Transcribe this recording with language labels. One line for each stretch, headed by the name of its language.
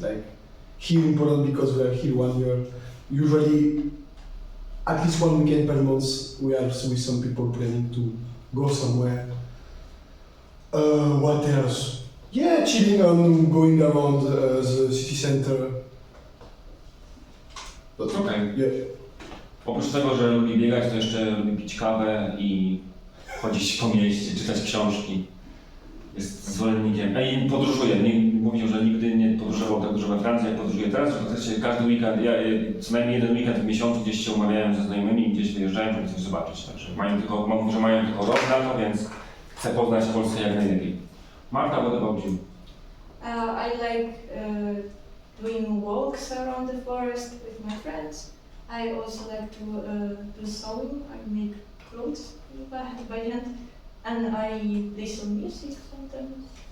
English: Like here in Poland, because we are here 1 year. Usually, at least 1 weekend per month, we are with some people planning to go somewhere. What else? Yeah, chilling and going around the city center.
Polish: Okej.
English: Yeah.
Polish: Oprócz tego, że lubi biegać, to jeszcze lubi pić kawę i chodzić po mieście, czytać książki. Jest zwolennikiem. I podróżuje. Mówił, że nigdy nie podróżował tak dużo we Francji, jak podróżuje teraz, że w zasadzie każdy weekend, co najmniej jeden weekend w miesiącu gdzieś się umawiałem ze znajomymi, gdzieś wyjeżdżałem, żeby coś zobaczyć. Także mają tylko rok na to, więc chcę poznać Polskę jak najlepiej.
English: Marta, what about you? I like doing walks around the forest with my friends. I also like to do sewing. I make clothes by hand, and I play some music sometimes.